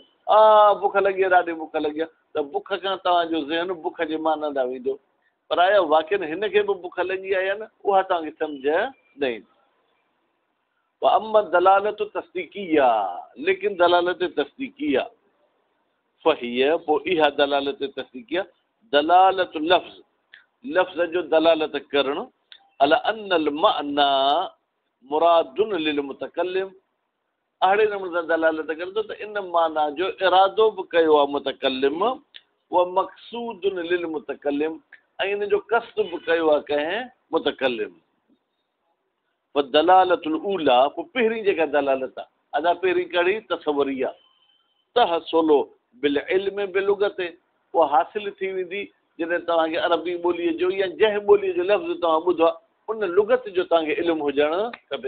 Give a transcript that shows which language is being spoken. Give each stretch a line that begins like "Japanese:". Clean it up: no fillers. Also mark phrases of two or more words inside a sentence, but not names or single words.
Sindhi: बुख लॻी आहे, ॾाढी बुख लॻी आहे, त बुख खां तव्हांजो ज़हन बुख जे माना ॾांहुं वेंदो, पर आया वाक़ई हिन खे बि बुख लॻी आहे या न, उहा तव्हांखे सम्झ न ईंदी। अम्मा दलालत तस्दीकी आहे, लेकिन दलालत तस्दीकी आहे फ़हीअ, पोइ इहा दलालत तस्दीकी आहे दलालत लफ़्ज़, लफ़्ज़ जो दलालत करणु
Arabic: على أن معنى مرادٌ للمتكلم,
Sindhi: अहिड़े नमूने सां दलालत करे थो त इन माना जो इरादो बि कयो आहे मुतकल्लिम, उहा
Arabic: مقصودٌ للمتكلم,
Sindhi: ऐं इन जो क़स्द बि कयो आहे कंहिं मुतकल्लिम।
Arabic: الدلالة الأولى,
Sindhi: पोइ पहिरीं जेका दलालत आहे, अदा पहिरीं कड़ी तसवरी आहे,
Arabic: تحصل بالعلم باللغة,
Sindhi: उहा हासिल थी वेंदी जॾहिं तव्हांखे अरबी ॿोलीअ जो या जंहिं ॿोलीअ जो लफ़्ज़ तव्हां ॿुधो आहे उन लुगत जो तव्हांखे इल्मु हुजणु खपे।